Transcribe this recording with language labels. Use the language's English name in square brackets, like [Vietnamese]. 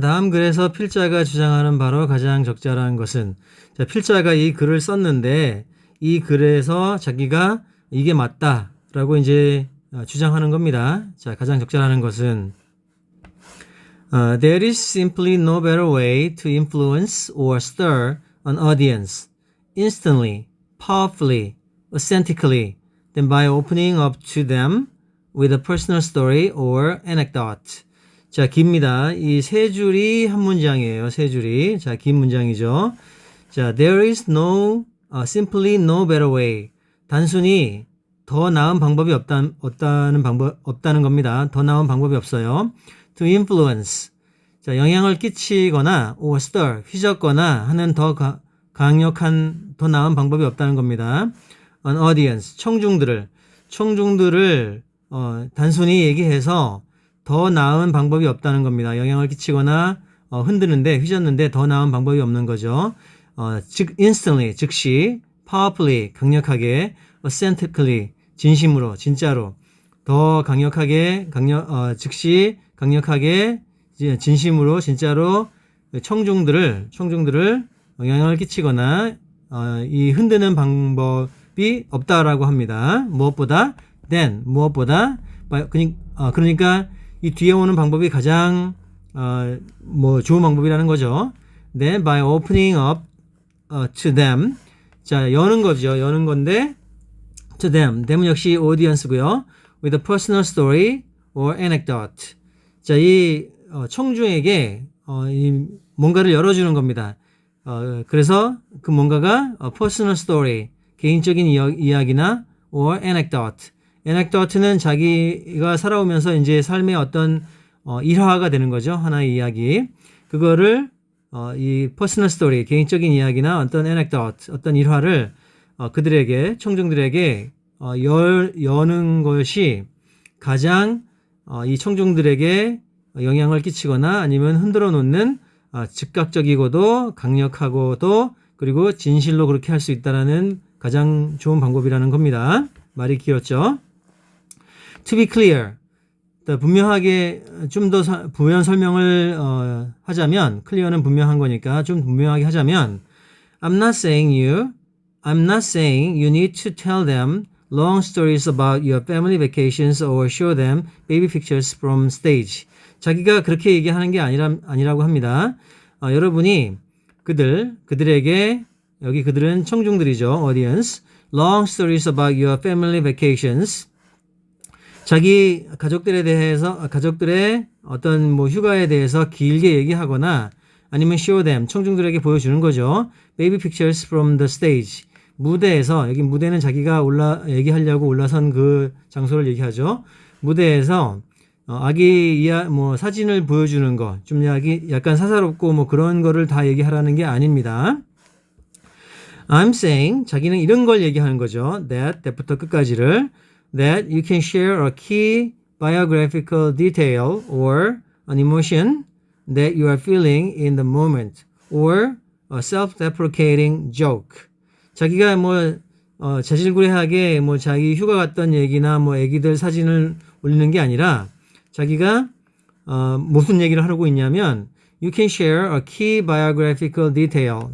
[Korean] 다음 글에서 필자가 주장하는 바로 가장 적절한 것은, 자, 필자가 이 글을 썼는데 이 글에서 자기가 이게 맞다라고 이제 주장하는 겁니다. 자, 가장 적절한 것은 [English] There is simply no better way to influence or stir an audience instantly, powerfully, authentically than by opening up to them with a personal story or anecdote. [Korean] 자, 깁니다. 이 세 줄이 한 문장이에요. 세 줄이. 자, 긴 문장이죠. [English] 자, there is simply no better way. [Korean] 단순히 더 나은 방법이 없다는 겁니다. 더 나은 방법이 없어요. [English] To influence. [Korean] 자, 영향을 끼치거나 [English] or stir, [Korean] 휘젓거나 하는 더 강력한, 더 나은 방법이 없다는 겁니다. An audience, 청중들을 단순히 얘기해서 더 나은 방법이 없다는 겁니다. 영향을 끼치거나 흔드는데, 휘젓는데 더 나은 방법이 없는 거죠. instantly, 즉시, powerfully, 강력하게, authentically, 진심으로, 진짜로, 더 강력하게, 즉시, 강력하게, 진심으로, 진짜로 청중들을 영향을 끼치거나 이 흔드는 방법이 없다라고 합니다. 무엇보다 그러니까 이 뒤에 오는 방법이 가장 좋은 방법이라는 거죠. [English] Then by opening up to them, [Korean] 자, 여는 거죠. 여는 건데 to them, them 역시 audience고요. [English] with a personal story or anecdote. [Korean] 자, 이 청중에게 이 뭔가를 열어주는 겁니다. 그래서 그 뭔가가 personal story, 개인적인 이야기나 or anecdote. anecdote는 자기가 살아오면서 이제 삶의 어떤 일화가 되는 거죠. 하나의 이야기. 그거를 이 personal story, 개인적인 이야기나 어떤 anecdote, 어떤 일화를 그들에게, 청중들에게 여는 것이 가장 이 청중들에게 영향을 끼치거나 아니면 흔들어 놓는 즉각적이고도 강력하고도 그리고 진실로 그렇게 할 수 있다라는 가장 좋은 방법이라는 겁니다. 말이 길었죠. [English] To be clear, [Korean] 분명하게 좀 더 부연 설명을 하자면, clear는 분명한 거니까 좀 분명하게 하자면, [English] I'm not saying you need to tell them long stories about your family vacations or show them baby pictures from stage. [Korean] 자기가 그렇게 얘기하는 게 아니라고 합니다. 여러분이 그들에게, 여기 그들은 청중들이죠. [English] audience. long stories about your family vacations. [Korean] 자기 가족들의 어떤 휴가에 대해서 길게 얘기하거나 아니면 [English] show them, [Korean] 청중들에게 보여주는 거죠. [English] baby pictures from the stage. [Korean] 무대에서, 여기 무대는 자기가 얘기하려고 올라선 그 장소를 얘기하죠. 무대에서 아기 사진을 보여주는 거, 좀 약간 사사롭고 그런 거를 다 얘기하라는 게 아닙니다. [English] I'm saying, [Korean] 자기는 이런 걸 얘기하는 거죠. that부터 끝까지를. [English] That you can share a key biographical detail or an emotion that you are feeling in the moment or a self-deprecating joke. [Korean] 자기가 자질구레하게 자기 휴가 갔던 얘기나 애기들 사진을 올리는 게 아니라 자기가 무슨 얘기를 하고 있냐면 [English] You can share a key biographical detail.